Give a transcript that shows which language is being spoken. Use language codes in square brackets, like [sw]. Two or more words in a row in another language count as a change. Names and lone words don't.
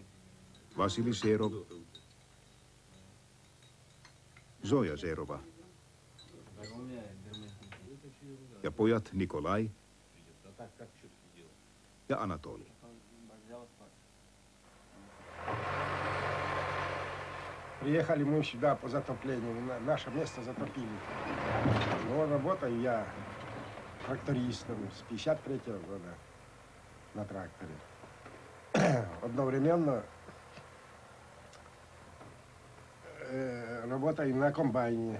[fi] Vasili Serov, Zoja Serova ja pojat Nikolai ja Anatoli. [ru] Приехали мы сюда по затоплению, наше место затопили. Но работаю я трактористом с 53-го года на тракторе. Одновременно работаю на комбайне.